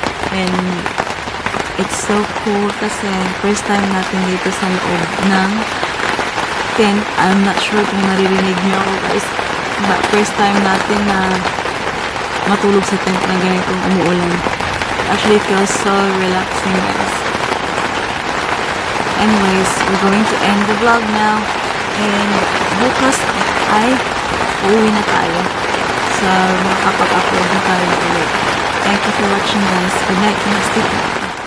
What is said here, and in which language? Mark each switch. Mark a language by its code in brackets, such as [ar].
[en] And it's so cool kasi first time [tl] natin dito sa loob ng [en] tent. I'm not sure [tl] kung naririnig niyo ako guys. But first time natin na matulog sa tent na ganitong umuulan. [en] Actually, it feels so relaxing guys. Anyways, we're going to end the vlog now. [tl] And bukas ay uuwi na tayo. [en] So, [tl] makakapag-upload na tayo ulit. [en] Thank you for watching guys. Good night. Stay tuned.